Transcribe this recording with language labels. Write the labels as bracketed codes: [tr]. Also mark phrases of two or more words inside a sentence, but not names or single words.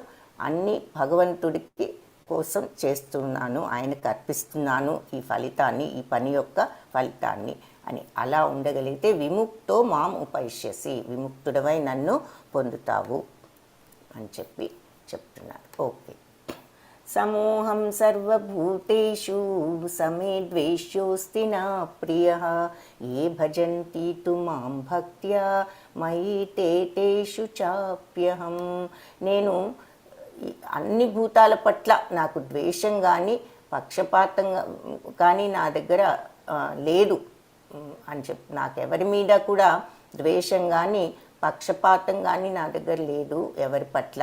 [te] అన్నీ భగవంతుడికి కోసం చేస్తున్నాను, ఆయనకు అర్పిస్తున్నాను ఈ ఫలితాన్ని, ఈ పని యొక్క ఫలితాన్ని అని అలా ఉండగలిగితే [sa] విముక్తో మాం ఉపైష్యసి, [te] విముక్తుడవై నన్ను పొందుతావు అని చెప్తున్నారు. [sa] ఓకే. సమోహం సర్వభూతేషు సమే ద్వేష్యోస్తి నా ప్రియః ఏ భజంతి తు మాం భక్త్యా మయి తే తేషు చాప్యహం. [te] నేను అన్ని భూతాల పట్ల నాకు ద్వేషం కానీ పక్షపాతం కానీ నా దగ్గర లేదు అని నాకెవరి మీద కూడా ద్వేషం కానీ పక్షపాతం కానీ నా దగ్గర లేదు ఎవరి పట్ల.